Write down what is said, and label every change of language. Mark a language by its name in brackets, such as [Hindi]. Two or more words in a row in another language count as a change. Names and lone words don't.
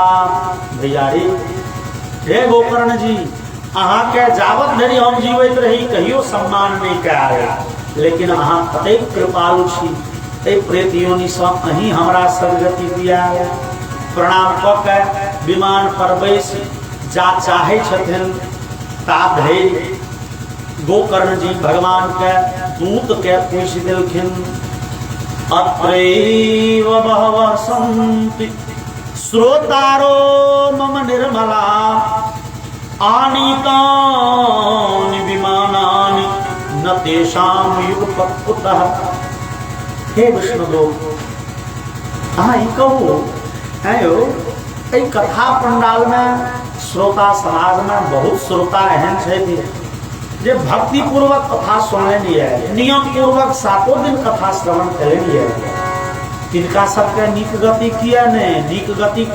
[Maithili] भैयारी हे गोकर्ण जी, अहाँ के जावत धरि हम जीवित रही कहियो सम्मान नहीं कयल, लेकिन अहाँ कतेक कृपालु छी, एहि प्रेत योनि सँ अहीं हमरा सदगति दिया। प्रणाम कऽ के विमान पर बैसि जा चाहे छथिन ता धरि गोकर्ण जी भगवान के दूत के पूछि देलखिन, [Sanskrit] अत्रैव बहवः सन्ति श्रोतारो मम निर्मला, आनीतानि विमानानि न तेषां युगपत्कुतः। [Maithili] हे विष्णुदूत, अहाँ ई कहू, हैं यौ, एहि कथा पंडाल में श्रोता समाज में बहुत श्रोता एहन छथि जे भक्ति पूर्वक कथा सुनलनि है, नियम पूर्वक 7 दिन कथा श्रवण कयलनि है, तिनका सबके नीक गति किया नहीं?